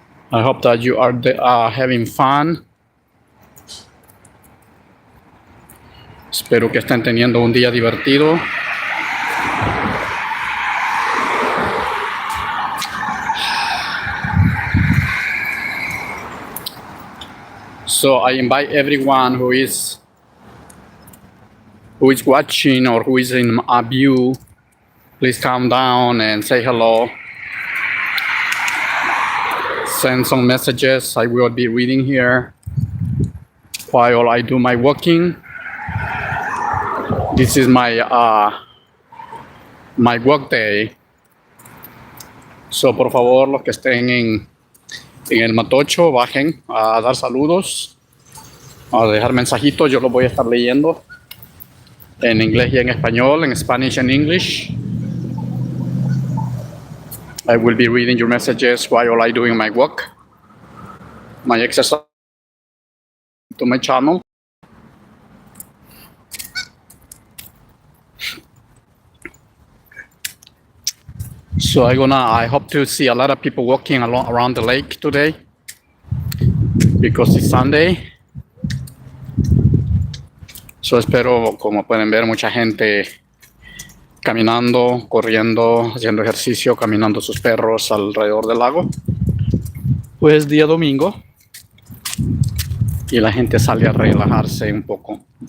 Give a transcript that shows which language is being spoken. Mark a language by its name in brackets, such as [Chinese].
[English] I hope that you are having fun. [Spanish] Espero que estén teniendo un día divertido. [English] So I invite everyone who is watching or who is in a view, please come down and say hello. Send some messages. I will be reading here while I do my walking. This is my work day. [Spanish] So por favor, los que estén en el Matocho, bajen a dar saludos, a dejar mensajitos. Yo los voy a estar leyendo en inglés y en español, [English] en Spanish and English. I will be reading your messages while I doing my walk, my exercise to my channel. So I hope to see a lot of people walking around the lake today because it's Sunday. [Spanish] So espero, como pueden ver, mucha gente caminando, corriendo, haciendo ejercicio, caminando sus perros alrededor del lago. Pues día domingo y la gente sale a relajarse un poco.